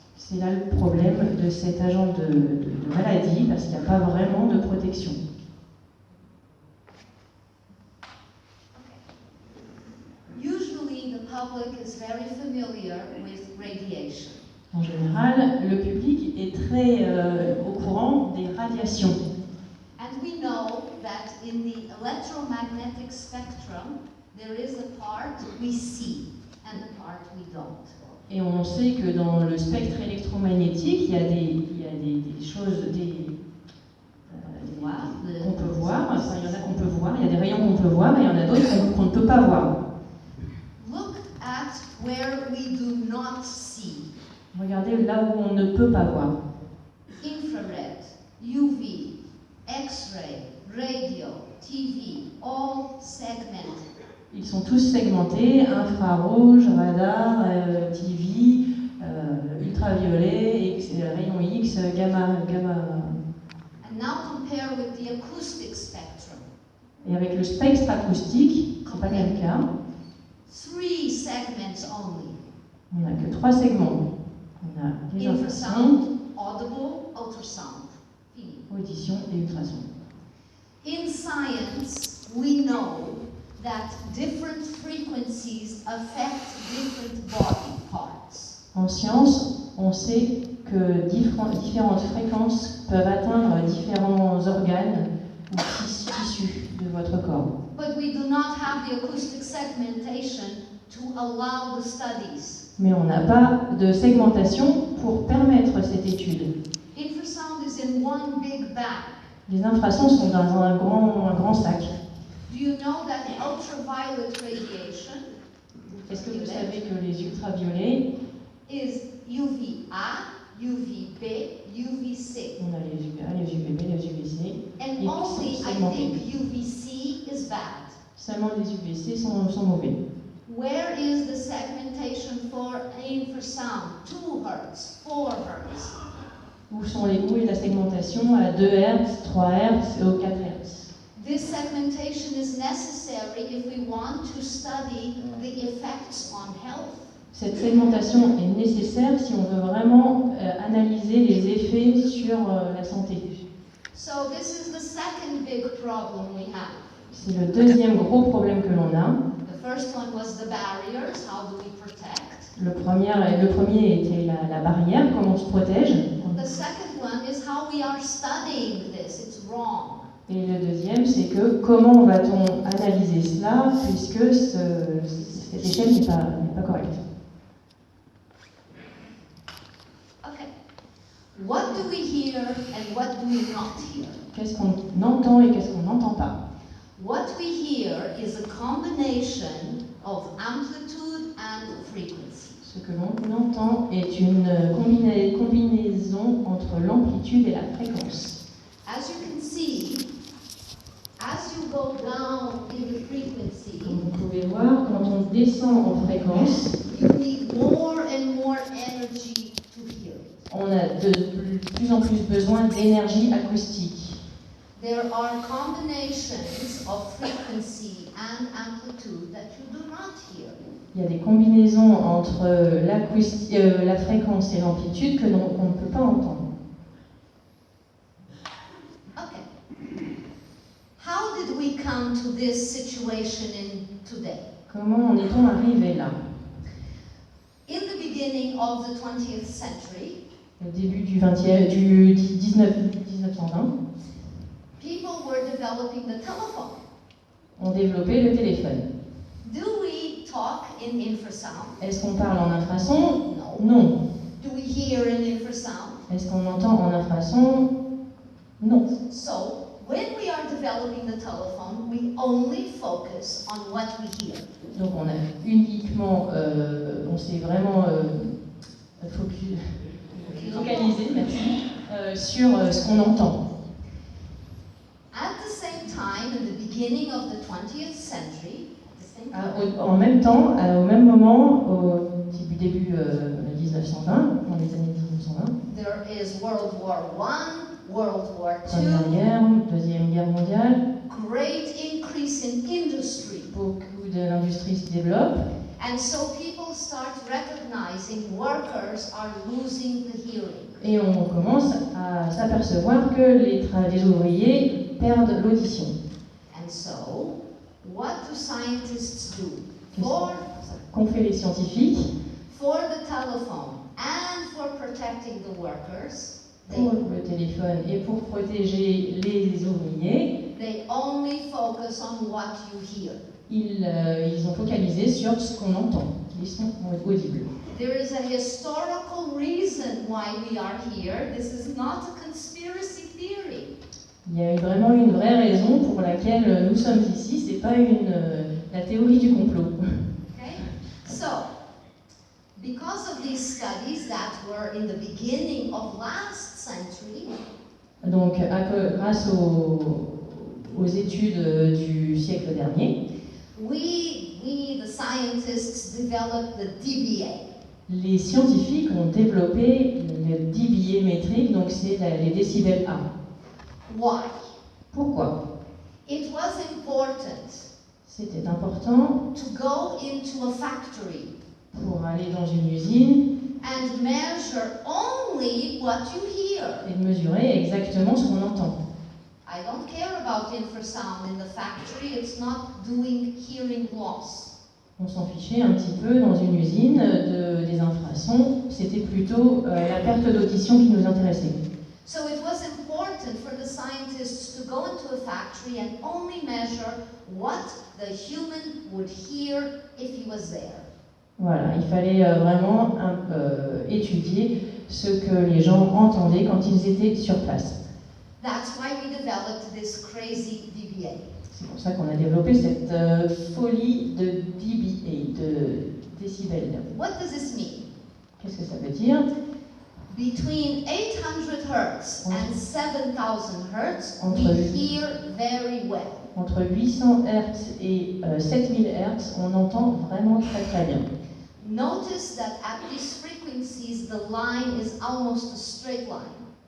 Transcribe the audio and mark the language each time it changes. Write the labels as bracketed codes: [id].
[fr] C'est là le problème de cet agent de maladie, parce qu'il n'y a pas vraiment de protection. [en] Usually the public is very familiar with radiation. [fr] En général, le public est très au courant des radiations. [en] And we know that in the electromagnetic spectrum, there is a part we see and a part we don't. [fr] Et on sait que dans le spectre électromagnétique, il y a des choses qu'on peut voir, enfin, il y en a qu'on peut voir, il y a des rayons qu'on peut voir et il y en a d'autres qu'on ne peut pas voir. [en] Look at where we do not see. [fr] Regardez là où on ne peut pas voir. [en] Infrared, UV, X-ray, radio, TV, all segmented. [fr] Ils sont tous segmentés, infrarouge, radar, TV, ultraviolet, rayons X, gamma. [en] And now compare with the acoustic spectrum. [fr] Et avec le spectre acoustique, c'est pas le même cas. [en] 3 segments only. [fr] On n'a que 3 segments. On a les infrasons, [en] Infrasound, audible, ultrasound. Fini. [fr] audition et ultrason. [en] In science, we know that different frequencies affect different body parts. [fr] En science, on sait que différentes fréquences peuvent atteindre différents organes ou tissus de votre corps. [en] But we do not have the acoustic segmentation to allow the studies. [fr] Mais on n'a pas de segmentation pour permettre cette étude. [en] Infrasound is in one big bag. [fr] Les infrasons sont dans un grand sac. [en] Do you know that ultraviolet radiation [fr] Est-ce que vous savez que les ultraviolets, [en] is UVA, UVB, UVC? [fr] on a les UVA, les UVB, les UVC, [en] And [fr] ils [en] only, [fr] sont [en] I [fr] segmentés. [en] think, UVC is bad. [fr] Seulement les UVC sont mauvais. [en] Where is the segmentation for infrasound? 2 Hz, 4 Hz. [fr] Où est la segmentation à 2 Hz, 3 Hz et 4 Hz? [en] This segmentation is necessary if we want to study the effects on health. [fr] Cette segmentation est nécessaire si on veut vraiment analyser les effets sur la santé. [en] So this is the second big problem we have. [fr] C'est le deuxième gros problème que l'on a. [en] The first one was the barriers, how do we protect? [fr] Le premier était la barrière, comment on se protège. [en] The second one is how we are studying this, it's wrong. [fr] Et le deuxième, c'est que comment va-t-on analyser cela puisque cette échelle n'est pas correcte. [en] Okay. What do we hear and what do we not hear? [fr] Qu'est-ce qu'on entend et qu'est-ce qu'on n'entend pas? [en] What we hear is a combination of amplitude and frequency. [fr] Ce que l'on entend est une combinaison entre l'amplitude et la fréquence. [en] As you can see, as you go down in the frequency, [fr] Comme vous pouvez voir, quand on descend en fréquence, [en] you need more and more energy to hear it. [fr] on a de plus en plus besoin d'énergie acoustique. [en] There are combinations of frequency and amplitude that you do not hear. [fr] Il y a des combinaisons entre la fréquence et l'amplitude qu'on ne peut pas entendre. [en] Okay. How did we come to this situation in today? [fr] Comment en est-on arrivé là? [en] In the beginning of the 20th century, [fr] Au début du 1920, [en] people were developing the telephone. [fr] on développait le téléphone. [en] Do we talk in infrasound? [fr] Est-ce qu'on parle en infrason? [en] No. [fr] Non. Do we hear in infrasound? Est-ce qu'on entend en infrason? Non. [en] So, when we are developing the telephone, we only focus on what we hear. [fr] Donc on a uniquement, on s'est vraiment focalisé, merci, sur ce qu'on entend. [en] At the same time, in the beginning of the 20th century, [fr] En même temps, au même moment, au début 1920, dans les années 1920, [en] there is World War I, World War [fr] Première [en] II, [fr] guerre, Deuxième guerre mondiale, [en] great increase in industry, [fr] beaucoup de l'industrie se développe, [en] And so people start recognizing workers are losing the hearing. [fr] Et on commence à s'apercevoir que les ouvriers perdent l'audition. [en] And so, what do scientists do? For [fr] Qu'ont fait les scientifiques [en] the telephone and for protecting the workers, [fr] pour le téléphone et pour protéger les ouvriers? [en] they only focus on what you hear. [fr] Ils ont focalisé sur ce qu'on entend, les sons audibles. [en] There is a historical reason why we are here. This is not a conspiracy theory. [fr] Il y a vraiment une vraie raison pour laquelle nous sommes ici, c'est pas la théorie du complot. [en] Okay? So, because of these studies that were in the beginning of last century, [fr] Donc, grâce aux études du siècle dernier, [en] we the scientists developed the DBA. [fr] les scientifiques ont développé le dBA métrique, donc c'est les décibels A. [en] Why? [fr] Pourquoi? [en] It was important [fr] C'était important [en] to go into a factory [fr] pour aller dans une usine [en] and measure only what you hear. [fr] et de mesurer exactement ce qu'on entend. [en] I don't care about infrasound in the factory, it's not doing hearing loss. [fr] On s'en fichait un petit peu dans une usine des infrasons, c'était plutôt la perte d'audition qui nous intéressait. [en] So it was important for the scientists to go into a factory and only measure what the human would hear if he was there. [fr] Voilà, il fallait vraiment étudier ce que les gens entendaient quand ils étaient sur place. [en] That's why we developed this crazy DBA. [fr] C'est pour ça qu'on a développé cette folie de dBA, de décibels. [en] What does this mean? [fr] Qu'est-ce que ça veut dire? [en] Between 800 Hertz and 7,000 Hertz, we [fr] Entre- [en] hear very well. [fr] Entre 800 Hz et 7000 Hz, on entend vraiment très très bien. [en] Notice that at these frequencies, the line is almost a straight line.